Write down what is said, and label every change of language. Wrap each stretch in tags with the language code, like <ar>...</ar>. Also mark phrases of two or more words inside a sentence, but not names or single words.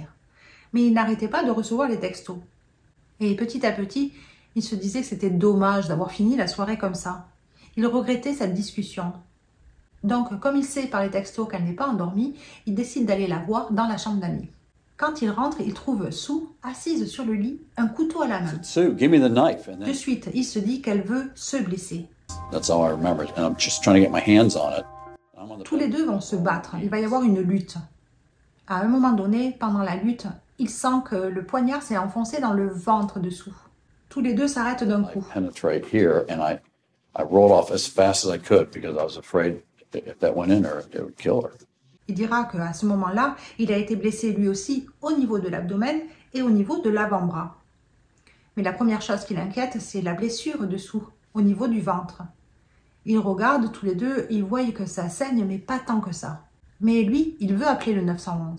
<fr>Mais il n'arrêtait pas de recevoir les textos. Et petit à petit, il se disait que c'était dommage d'avoir fini la soirée comme ça. Il regrettait cette discussion. Donc, comme il sait par les textos qu'elle n'est pas endormie, il décide d'aller la voir dans la chambre d'amis. Quand il rentre, il trouve Sue assise sur le lit, un couteau à la main.</fr> <en>Sue, give me the knife. And</en> <fr>De</fr> <en>then</en> <fr>suite, il se dit qu'elle veut se blesser.</fr> <en>that's all I remember. And I'm just trying to get my hands on it. I'm on the</en> <fr>Tous les deux vont se battre. Il va y avoir une lutte. À un moment donné, pendant la lutte, il sent que le poignard s'est enfoncé dans le ventre de Sue. Tous les deux s'arrêtent d'un coup.</fr> <en>penetrate here, and I rolled off as fast as I could because I was afraid if that went in her, it would kill her.</en> <fr>Il dira qu'à ce moment-là, il a été blessé lui aussi au niveau de l'abdomen et au niveau de l'avant-bras. Mais la première chose qui l'inquiète, c'est la blessure de Sue au niveau du ventre. Ils regardent tous les deux, ils voient que ça saigne, mais pas tant que ça. Mais lui, il veut appeler le 911.</fr>